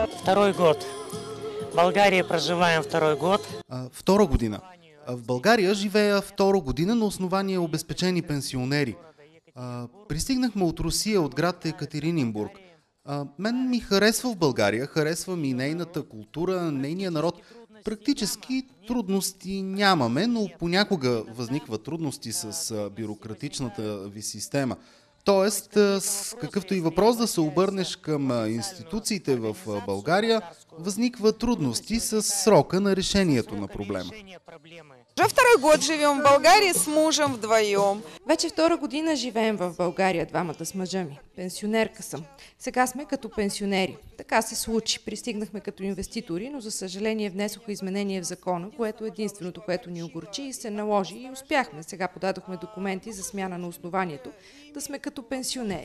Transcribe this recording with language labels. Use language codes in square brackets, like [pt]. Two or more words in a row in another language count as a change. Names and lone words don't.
[ru] второй год. В България проживаем второй год. [bg] Втора година. В България живея втора година на основание обезпечени пенсионери. Пристигнахме от Русия, от град Екатерининбург. Мен ми харесва в България, харесва ми нейната култура, нейния народ. Практически трудности нямаме, но понякога възникват трудности с бюрократичната ви система. Тоест, с какъвто и въпрос да се обърнеш към институциите в България, възникват трудности с срока на решението на проблема. [ru] Уже второй год живем в България с мужем вдвоем. [bg] Вече втора година живеем в България двамата с мъжа ми. Пенсионерка съм. Сега сме като пенсионери. Така се случи. Пристигнахме като инвеститори, но за съжаление внесоха изменение в закона, което е единственото, което ни огорчи и се наложи и успяхме. Сега подадохме документи за смяна на основанието да сме като пенсионери.